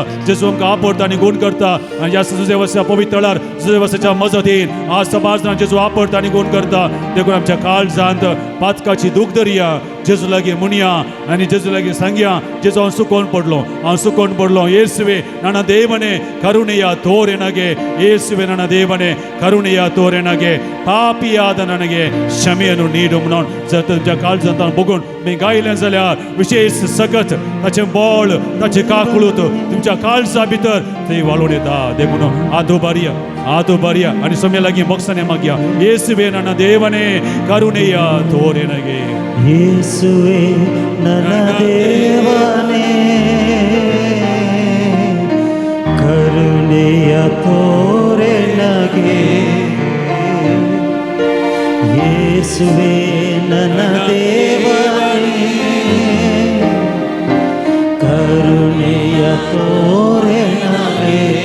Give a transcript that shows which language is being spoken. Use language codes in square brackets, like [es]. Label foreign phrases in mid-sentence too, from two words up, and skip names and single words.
[kok] जेजू आमकां आपडटा आनी गुण करता. आनी ह्या सुजेवसा पवित्र वेळार सुजेवसाच्या मजतीन आज समाजान जेजू आपडटा आनी गुण करता. देखून आमच्या काळजांत पातकाची दूख धरया. जेजू लागीं म्हणया आनी जेजू लागीं सांगया. जेजू हांव सुकोवन पडलो. [kn] येसुवे ನನ್ನ ದೇವನೇ ಕರುಣೆಯ ತೋರೆ ನನಗೆ. ಯೇಸುವೆ ನನ್ನ ದೇವನೇ ಕರುಣೆಯ ತೋರೆ ನನಗೆ. ಪಾಪಿಯಾದ ನನಗೆ क्षमेಯನ್ನು ನೀಡು [kok] म्हणून जर तुमच्या काळजांतान बघून मी गायलें जाल्यार विशेष सगत ताचें बळ ताचें काकळूत तुमच्या काळजा भितर थंय वाळून येता. देखून आदो बरया आनी सोम्या लागीं मोक्षाने मागया. [kn] येसुवे ನನ್ನ ದೇವನೇ ಕರುಣೆಯ ತೋರೆ ನನಗೆ. ಯೇಸುವೆ ನನ್ನ ದೇವನೇ ಕರುಣೆಯ ತೋರೆ ನನಗೆ. ಯೇಸುವೆ ನನ್ನ ದೇವನೇ ಕರುಣೆಯ ತೋರೆ ನನಗೆ.